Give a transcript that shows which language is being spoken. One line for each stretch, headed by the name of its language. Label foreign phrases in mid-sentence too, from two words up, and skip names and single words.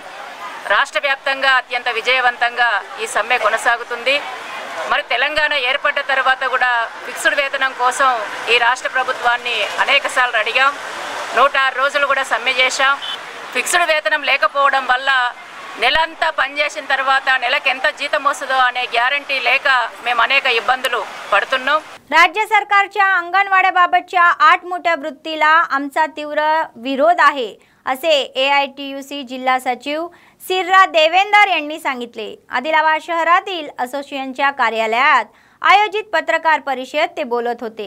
Telugu: రాష్ట్ర వ్యాప్తంగా అత్యంత విజయవంతంగా ఈ సమ్మె కొనసాగుతుంది। మరి తెలంగాణ ఏర్పడ్డ తర్వాత కూడా ఫిక్స్డ్ వేతనం కోసం ఈ రాష్ట్ర ప్రభుత్వాన్ని అనేకసార్లు అడిగాం, 106 రోజులు కూడా సమ్మె చేశాం। ఫిక్స్డ్ వేతనం లేకపోవడం వల్ల నెలంతా పనిచేసిన తర్వాత నెలకు ఎంత జీతం వస్తుందో అనే గ్యారంటీ లేక మేము అనేక ఇబ్బందులు పడుతున్నాం।
Marathi: राज्य सरकारच्या अंगणवाड्याबाबतच्या 8 मोठ्या वृत्तीला आमचा तीव्र विरोध आहे असे AITUC जिल्हा सचिव सिर्रा देवेंदर यांनी सांगितले। आदिलाबाद शहरातील असोसिएशनच्या कार्यालयात आयोजित पत्रकार परिषदेत ते बोलत होते।